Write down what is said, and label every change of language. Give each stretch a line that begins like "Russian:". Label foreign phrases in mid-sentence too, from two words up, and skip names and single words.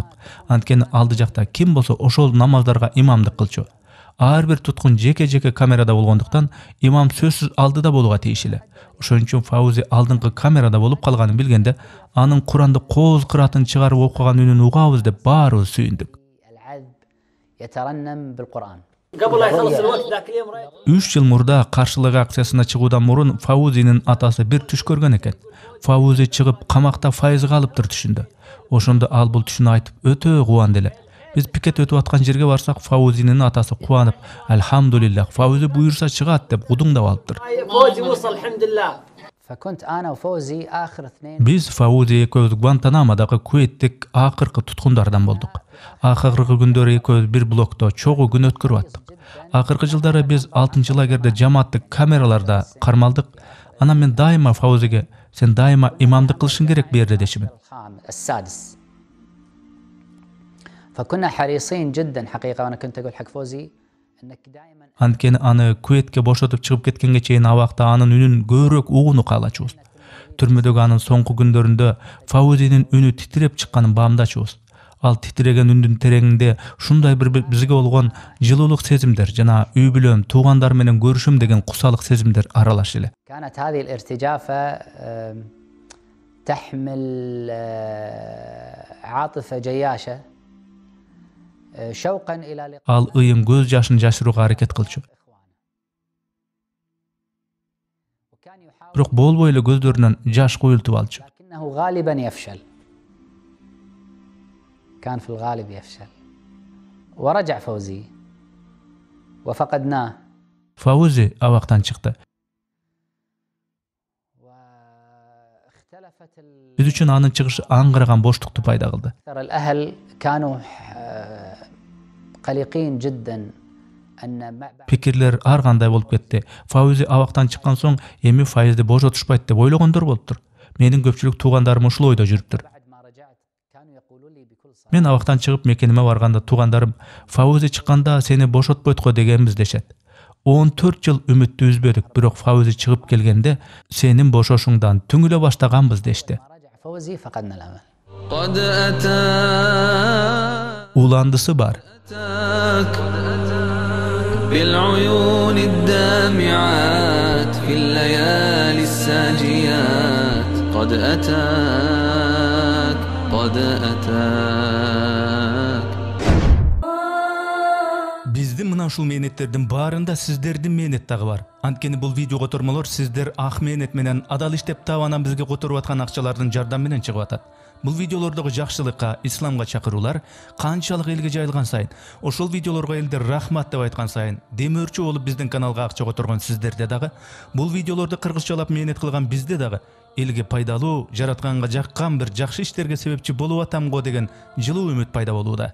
Kyrgyz: Анткени алды жакта ким болсо ошол намаздарга имамдык кылчу. Ар бир туткун жеке камерада болгондуктан имам сөзсүз алдыда болууга тийишлүү. Ошон үчүн Фаузи алдыңкы камерада болуп калганын билгенде, анын Куранды кооз кыратын чыгарып окуган үнүн угабыз деп баарыбыз сүйүндүк.
Arabic: العذب يترنم بالقرآن.
Kyrgyz: 3 жыл мурда каршылык акциясына чыгуудан мурун Фаузинин атасы бир түш көргөн экен. Фаузи чыгып камакта Файызга алыптыр түшүндө. Ошондо ал бул түшүнү айтып өтө кубанды эле. Биз пикет өтүп аткан жерге барсак, Фаузинин атасы кубанып, "Алхамдулиллах, Фаузи буйрса чыгат" деп гудуңдап алыптыр.
Arabic: فكنت أنا وفوزي آخر اثنين.
Kyrgyz: Биз Фаузи экөөбүз Гуантанамодагы Кувейттик акыркы туткундардан болдук. Акыркы күндөрү экөөбүз бир блокто чогуу күн өткөрүп аттык. Акыркы жылдары биз 6-чы лагерде жамааттык камераларда кармалдык. Анан мен дайыма Фаузиге "Сен дайыма имамдык кылышың керек бу жерде" дешимин.
Arabic: السادس. فكنا حريصين جدا حقيقة، وأنا كنت أقول حق فوزي إنك دائما
Kyrgyz: Анткени аны Куветке бошотуп чыгып кеткенге чейин абакта анын үнүн көбүрөөк угууну каалачубуз. Түрмөдөгү анын соңку күндөрүндө Фаузинин үнү титиреп чыкканын баамдачубуз. Ал титиреген үндүн тереңинде ушундай бир бизге болгон жылуулук сезимдер жана үй бүлөм, туугандар менен көрүшүм деген кусалык сезимдер аралаш эле.
Arabic: كانت هذه الارتجافة تحمل عاطفة جياشة شوقا إلى لقاء.
Kyrgyz: Ал ыйын көз жашын жашырууга аракет кылчу.
Arabic: وكان يحاول
Kyrgyz: Бирок болбой эле көздөрүнөн жаш куюлтуп алчу.
Arabic: لكنه غالبا يفشل. كان في الغالب يفشل. ورجع فوزي وفقدناه.
Kyrgyz: Фаузи абактан чыкты.
Arabic: واختلفت
Kyrgyz: Биз үчүн анын чыгышы аңгыраган боштукту пайда кылды.
Arabic: الأهل كانوا قلقين جدا
Kyrgyz: Пикирлер ар кандай болуп кетти. Фаузи абактан чыккан соң эми файызды бошотушпайт деп ойлогондор болуптур. Менин көпчүлүк туугандарым ушул ойдо жүрүптүр. Мен абактан чыгып мекениме барганда туугандарым Фаузи чыкканда сени бошотпойт го дегенбиз дешет. 14 жыл үмүттү үзбөдүк, бирок Фаузи чыгып келгенде сенин бошошуңдан түңүлө баштаганбыз дешти. Уландысы бар.
Arabic: بالعيون الدامعات في الليالي الساجيات قد أتاك
Kyrgyz: Биздин мына ушул мээнеттердин баарында сиздердин мээнет дагы бар. Анткени бул видео котормолор сиздер ак мээнет менен адал иштеп таап анан бизге которуп аткан акчалардын жардамы менен чыгып атат. Бул видеолордогу жакшылыкка, исламга чакыруулар канчалык элге жайылган сайын, ошол видеолорго элдер рахмат деп айткан сайын, демөөрчү болуп биздин каналга акча которгон сиздерде дагы, бул видеолорду кыргызчалап мээнет кылган бизде дагы элге пайдалуу, жаратканга жаккан бир жакшы иштерге себепчи болуп атам го деген жылуу үмүт пайда болууда.